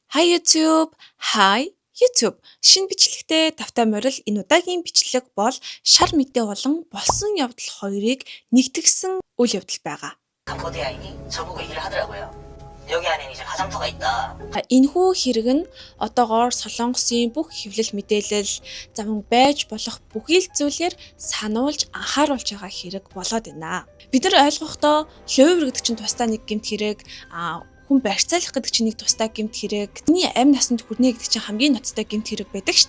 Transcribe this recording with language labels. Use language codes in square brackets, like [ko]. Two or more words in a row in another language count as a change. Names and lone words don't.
[en] Hi YouTube. Hi YouTube. [mn] Шинэ бичлэгтээ тавтай морил энэ удаагийн бичлэг бол шар мэдээ болон болсон явдал хоёрыг нэгтгэсэн үйл явдал байгаа. [ko] 캄보디아인이 저보고 얘기를 하더라고요. 여기 안에 이제 화장터가 있다. [mn] Энэхүү хэрэг нь одоогоор Солонгосын бүх хэвлэл мэдээлэл зам байж болох бүхий л зүйлээр сануулж анхааруулж байгаа хэрэг болоод байна. Бид нар ойлгохдоо лёвер гэдэг чинь тусдаа нэг гэмт хэрэг, хүн барьцаалах гэдэг чинь нэг тусдаа гэмт хэрэг, тэний амь насанд хүрнэ гэдэг чинь хамгийн ноцтой гэмт хэрэг байдаг штеп.